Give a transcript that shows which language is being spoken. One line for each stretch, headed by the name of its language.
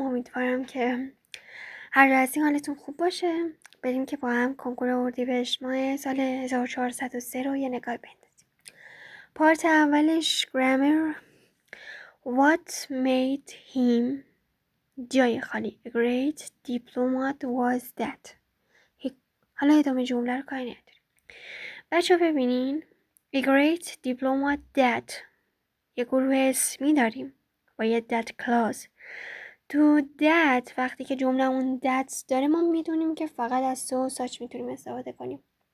Persian: امیدوارم که هر لحظه حالتون خوب باشه. بریم که با هم کنکور اردیبهشت ماه سال 1403 رو یه نگاه بندازیم. پارت اولش گرامر.
English: What made him
Persian: جای خالی
English: A great diplomat was that.
Persian: حالا ادامه جمله رو کاری نداریم. بچه ها ببینین
English: A great diplomat that
Persian: یه گروه اسمی داریم با یه that clause. تو that وقتی که جمله اون that داره ما میدونیم که فقط از so such میتونیم استفاده کنیم.